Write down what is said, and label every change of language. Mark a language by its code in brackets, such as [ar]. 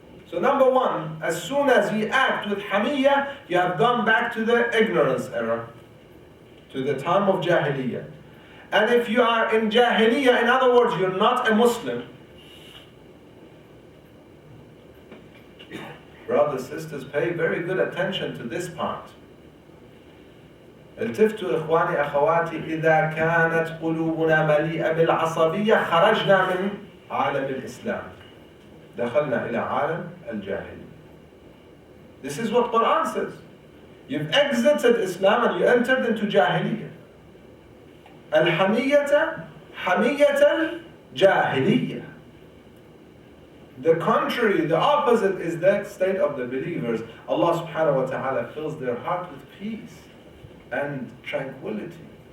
[en] So number one, as soon as you act with hamiyya, you have gone back to the ignorance era, to the time of jahiliyya. And if you are in jahiliyya, in other words, you're not a Muslim. Brothers, sisters, pay very good attention to this part. [ar] التفتوا إخواني أخواتي إذا كانت قلوبنا مليئة بالعصبية خرجنا من عالم الإسلام دخلنا إلى عالم الجاهلية. [en] This is what Quran says. You've exited Islam and you entered into Jahiliyyah. [ar] Al-hamiyyata hamiyyat al-jahiliyyah. [en] The contrary, the opposite is the state of the believers. Allah subhanahu wa ta'ala fills their heart with peace and tranquility.